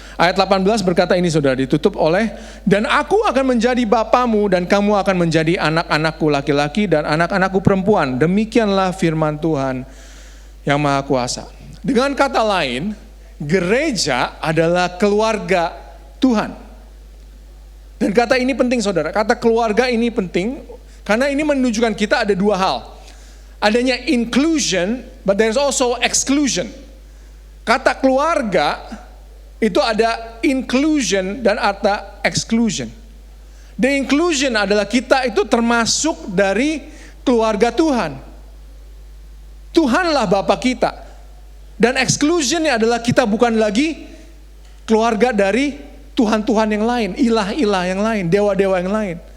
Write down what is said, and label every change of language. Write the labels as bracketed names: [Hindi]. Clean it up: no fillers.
[Indonesian] Ayat 18 berkata ini, saudara, ditutup oleh, dan aku akan menjadi bapamu dan kamu akan menjadi anak-anakku laki-laki dan anak-anakku perempuan. Demikianlah firman Tuhan yang Maha Kuasa. Dengan kata lain, gereja adalah keluarga Tuhan. Dan kata ini penting, saudara. Kata keluarga ini penting karena ini menunjukkan kita ada dua hal. [English] Adanya inclusion, but there's also exclusion. [Indonesian] Kata keluarga itu ada inclusion dan ada exclusion. The inclusion adalah kita itu termasuk dari keluarga Tuhan. Tuhanlah Bapa kita. Dan exclusionnya adalah kita bukan lagi keluarga dari Tuhan-Tuhan yang lain, ilah-ilah yang lain, dewa-dewa yang lain.